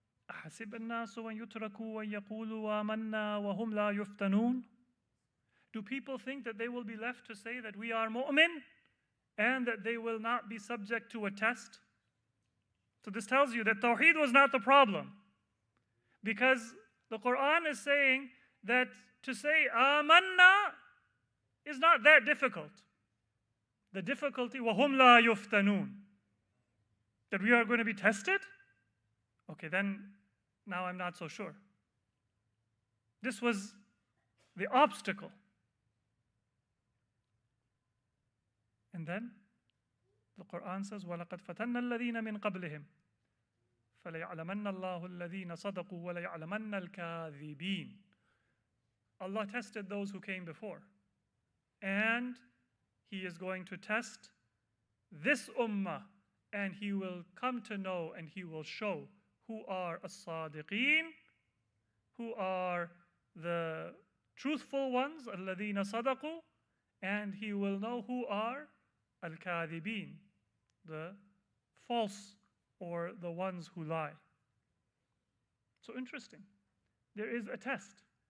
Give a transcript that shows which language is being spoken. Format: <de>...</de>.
<ar>أحسب الناس أن يتركوا ويقولوا آمنا وهم لا يفتنون.</ar> <en>Do people think that they will be left to say that we are mu'min and that they will not be subject to a test? So this tells you that Tawheed was not the problem, because the Quran is saying that to say Amanna is not that difficult. The difficulty,</en> <ar>وَهُمْ لَا يُفْتَنُونَ,</ar> <en>that we are going to be tested? Okay, then now I'm not so sure. This was the obstacle. And then the Quran says,</en> <ar>وَلَقَدْ فَتَنَّ الَّذِينَ مِنْ قَبْلِهِمْ فَلَيَعْلَمَنَّ اللَّهُ الَّذِينَ صَدَقُوا وَلَيَعْلَمَنَّ الْكَاذِبِينَ.</ar> <en>Allah tested those who came before. And He is going to test this ummah, and He will come to know and He will show who are as-sadiqeen, who are the truthful ones,</en> <ar>الَّذِينَ صَدَقُوا,</ar> <en>and He will know who are al-kadhibeen, the false or the ones who lie. So interesting. There is a test.</en>